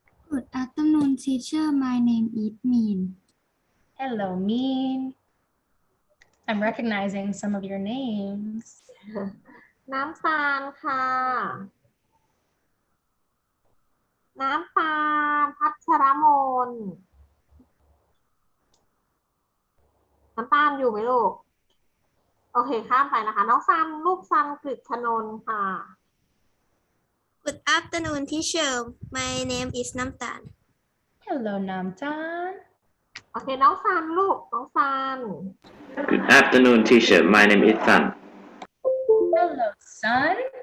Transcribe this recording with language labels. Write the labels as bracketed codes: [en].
[en] Good afternoon, teacher. My name is Min. Hello, Mean. I'm recognizing some of your names. [th] น้ำตาลค่ะ น้ำตาลพัชรมน น้ำตาลอยู่ไหมลูก โอเคข้ามไปนะคะ น้องซันลูกซันกฤษชนนท์ค่ะ [en] Good afternoon, teacher. My name is น้ำตาล Hello, Namtan. [th] โอเคน้องซันลูก น้องซัน [en] Good afternoon, teacher. My name is Sun. Hello, Sun.